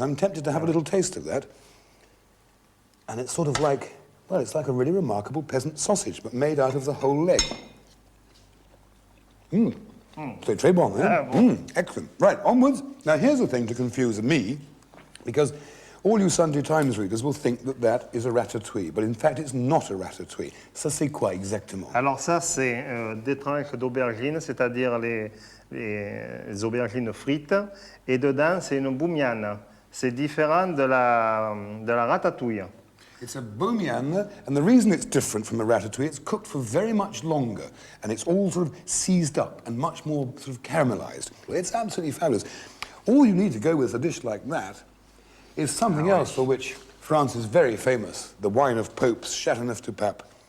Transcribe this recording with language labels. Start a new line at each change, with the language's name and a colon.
English: I'm tempted to have a little taste of that. And it's sort of like, well, it's like a really remarkable peasant sausage, but made out of the whole leg.
French: C'est très bon, eh? Ah, bon.
English: Excellent. Right, onwards. Now, here's the thing to confuse me, because all you Sunday Times readers will think that that is a ratatouille, but in fact, it's not a ratatouille.
French: Ça, c'est quoi exactement? Alors ça, c'est des tranches d'aubergines, c'est-à-dire les aubergines frites, et dedans, c'est une boumiane. C'est différent de la ratatouille.
English: It's a boumiane, and the reason it's different from a ratatouille, it's cooked for very much longer, and it's all sort of seized up and much more sort of caramelized. It's absolutely fabulous. All you need to go with a dish like that is something else for which France is very famous, the wine of popes, Chateauneuf du Pape.